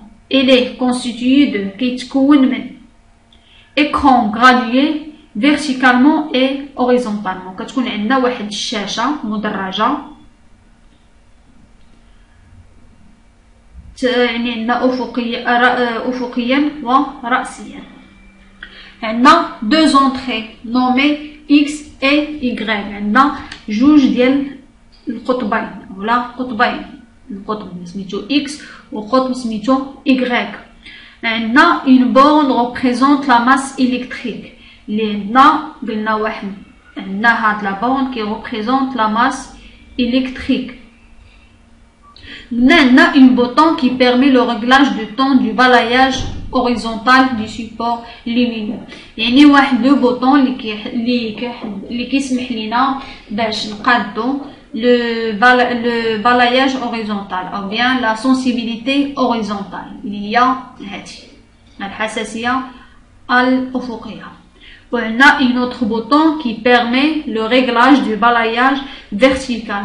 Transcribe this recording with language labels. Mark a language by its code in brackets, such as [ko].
[fr] Il est constitué de [ar] كيتكون من [fr] écran gradué verticalement et horizontalement. [ar] كتكون عندنا واحد الشاشة مدرجة يعني عندنا أفقيا ورأسيا. عندنا [fr] deux entrées nommées X et Y. [ar] عندنا جوج ديال القطبين ولا قطبين، القطب سميتو X وقطب سميتو Y. عندنا [fr] une borne représente la masse électrique. [ar] اللي عندنا قلنا واحد عندنا هاد لا [fr] borne qui représente la masse électrique. On a un bouton qui permet le réglage du temps du balayage horizontal du support lumineux. [ar] يعني واحد لو بوطون اللي كيسمح لينا باش نقادو [fr] le balayage horizontal ou bien la sensibilité horizontale [ar] اللي هي هذه الحساسية الأفقية. [fr] On a un autre bouton qui permet le réglage du balayage vertical.